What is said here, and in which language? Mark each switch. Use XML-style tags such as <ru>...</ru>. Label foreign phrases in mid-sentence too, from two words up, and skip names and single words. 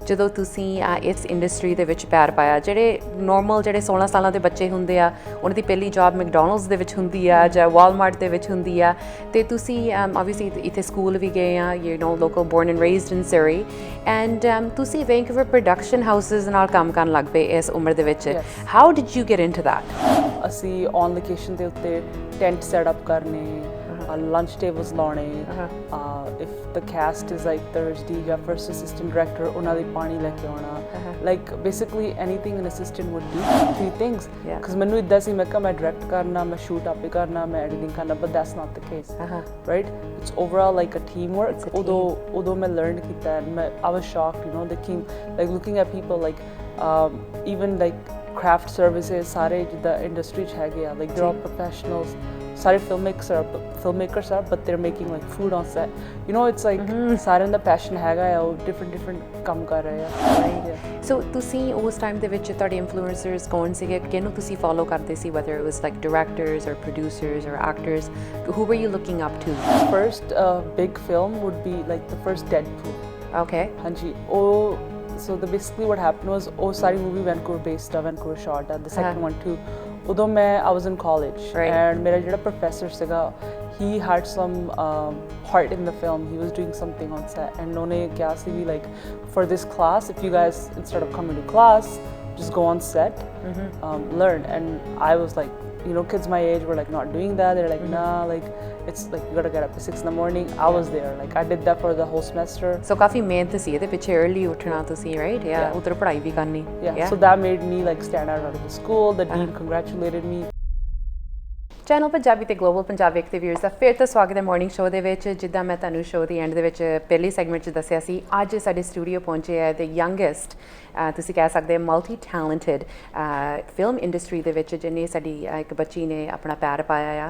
<pa>ਜਦੋਂ ਤੁਸੀਂ ਇਸ ਇੰਡਸਟਰੀ ਦੇ ਵਿੱਚ ਪੈਰ ਪਾਇਆ, ਜਿਹੜੇ ਨੋਰਮਲ ਜਿਹੜੇ 16 ਸਾਲਾਂ ਦੇ ਬੱਚੇ ਹੁੰਦੇ ਆ ਉਹਨਾਂ ਦੀ ਪਹਿਲੀ ਜੌਬ ਮੈਕਡੋਨਲਡਸ ਦੇ ਵਿੱਚ ਹੁੰਦੀ ਆ ਜਾਂ ਵਾਲਮਾਰਟ ਦੇ ਵਿੱਚ ਹੁੰਦੀ ਆ, ਤੇ ਤੁਸੀਂ ਆਬਵੀਅਸਲੀ ਇੱਥੇ ਸਕੂਲ ਵੀ ਗਏ ਆ,</pa> <en>you know local born and raised in Surrey,</en> <pa>ਐਂਡ ਤੁਸੀਂ ਵੈਂਕੂਵਰ</pa> <en>production houses</en> <pa>ਨਾਲ ਕੰਮ ਕਰਨ ਲੱਗ ਪਏ ਇਸ ਉਮਰ ਦੇ ਵਿੱਚ।</pa> <en>How did you get into that?</en> <pa>ਅਸੀਂ</pa> <en>on location</en> <pa>ਦੇ ਉੱਤੇ ਟੈਂਟ ਸੈਟਅਪ ਕਰਨੇ,</pa> <en>lunch tables ਲਾਉਣੇ, if the cast is like Thursday ਜਾਂ first assistant director</en> <pa>ਉਹਨਾਂ ਦੀ ਪਾਣੀ ਲੈ ਕੇ ਆਉਣਾ,</pa> <en>like basically anything an assistant would do, 3 things, because</en> <pa>ਮੈਨੂੰ ਇੱਦਾਂ ਸੀ, ਮੈਂ ਕਿਹਾ ਮੈਂ direct ਕਰਨਾ, ਮੈਂ shoot ਆਪੇ ਕਰਨਾ, ਮੈਂ editing ਕਰਨਾ,</pa> <en>but that's not the case, right? It's overall like a teamwork.</en> <pa>ਉਦੋਂ ਮੈਂ learn ਕੀਤਾ,</pa> <en>I was shocked, you know, like looking at people like even like craft services,</en> <pa>ਸਾਰੇ ਜਿੱਦਾਂ industry 'ਚ ਹੈਗੇ ਆ,</pa> <en>like they're all professionals, ਸਾਰੇ filmmakers are, but they're making like food on set, you know, it's like</en> <pa>ਸਾਰਿਆਂ ਦਾ passion ਹੈਗਾ ਆ, ਉਹ different ਕੰਮ ਕਰ ਰਹੇ ਆ। ਸੋ ਤੁਸੀਂ ਉਸ ਟਾਈਮ ਦੇ ਵਿੱਚ ਤੁਹਾਡੇ ਇਨਫਲੂਐਂਸਰਸ ਕੌਣ ਸੀਗੇ, ਕਿਹਨੂੰ ਤੁਸੀਂ ਫੋਲੋ ਕਰਦੇ ਸੀ,</pa> <en>whether it was like directors or producers or actors, who were you looking up to? First big film would be like the first Deadpool. Okay. ਹਾਂਜੀ, so basically what happened was</en> <pa>ਉਹ ਸਾਰੀ movie Vancouver based ਆ, Vancouver shot ਆ,</pa> <en>the second one too.</en> <pa>ਉਦੋਂ ਮੈਂ</pa> <en>I was in college, and</en> <pa>ਮੇਰਾ ਜਿਹੜਾ professor ਸੀਗਾ,</pa> <en>he had some part in the film, he was doing something on set, and</en> <pa>ਉਹਨੇ ਕਿਹਾ ਸੀ ਵੀ</pa> <en>like for this class, if you guys instead of coming to class just go on set, learn. And I was like, you know, kids my age were like not doing that, they're like nah, like it's like you gotta get up at 6 in the morning. I was there, like I did that for the whole semester.</en> <pa>So ਕਾਫੀ ਮਿਹਨਤ ਸੀ ਇਹਦੇ ਪਿੱਛੇ, early ਉੱਠਣਾ ਤੁਸੀਂ, right? ਉਧਰ ਪੜ੍ਹਾਈ ਵੀ ਕਰਨੀ।</pa> <en>So that made me like stand out of the school. The dean congratulated me.</en> <pa>ਚੈਨਲ ਪੰਜਾਬੀ ਤੇ ਗਲੋਬਲ ਪੰਜਾਬੀ ਦੇ ਵਿਊਅਰਸ ਦਾ ਫਿਰ ਤੋਂ ਸਵਾਗਤ ਹੈ</pa> <en>morning show</en> <pa>ਦੇ ਵਿੱਚ। ਜਿੱਦਾਂ ਮੈਂ ਤੁਹਾਨੂੰ ਸ਼ੋਅ ਦੀ ਐਂਡ ਦੇ ਵਿੱਚ ਪਹਿਲੀ ਸੈਗਮੈਂਟ 'ਚ ਦੱਸਿਆ ਸੀ, ਅੱਜ ਸਾਡੇ ਸਟੂਡੀਓ ਪਹੁੰਚੇ ਹੈ ਤੇ ਯੰਗੈਸਟ ਤੁਸੀਂ ਕਹਿ ਸਕਦੇ</pa> <en>multi talented</en> <pa>ਫਿਲਮ ਇੰਡਸਟਰੀ ਦੇ ਵਿੱਚ, ਜਿਹਨੇ ਸਾਡੀ ਇੱਕ ਬੱਚੀ ਨੇ ਆਪਣਾ ਪੈਰ ਪਾਇਆ ਆ।</pa>